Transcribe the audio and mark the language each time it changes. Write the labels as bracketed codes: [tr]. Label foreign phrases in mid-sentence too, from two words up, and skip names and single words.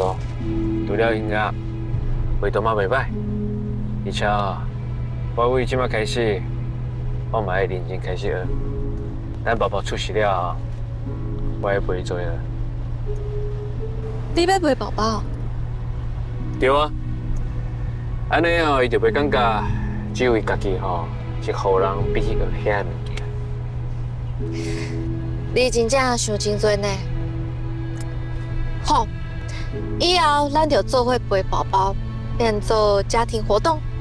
[nan] 除了音乐，画图嘛袂歹，而且我为即摆开始，我嘛要认真开始学。等宝宝出世了，我要陪伊做学。你要陪宝宝？对啊，安尼伊就袂感觉只有伊家己是互人必须学遐物件。你真正想真多呢。好，以后咱就做伙陪宝宝，变做家庭活动。